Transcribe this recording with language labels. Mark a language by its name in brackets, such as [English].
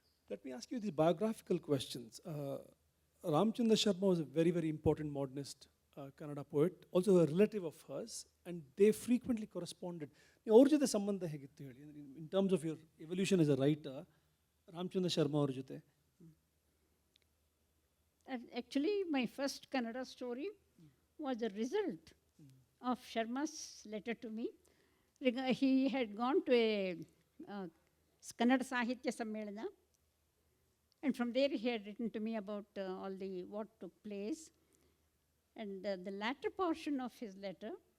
[English] Let me ask you these biographical questions. Ramchandra Sharma was a very important modernist Kannada poet, also a relative of hers, and they frequently corresponded. [Kannada] ಅವ್ರ ಜೊತೆ ಸಂಬಂಧ ಹೇಗಿತ್ತು ಹೇಳಿ, [English] in terms of your evolution as a writer, [Kannada] Ramachandra Sharma ಅವ್ರ ಜೊತೆ? [English] Actually, my first Kannada story was a result of Sharma's letter to me. He had gone to a Kannada Sahitya Sammelana, and from there he had written to me about what took place. And the latter portion of his letter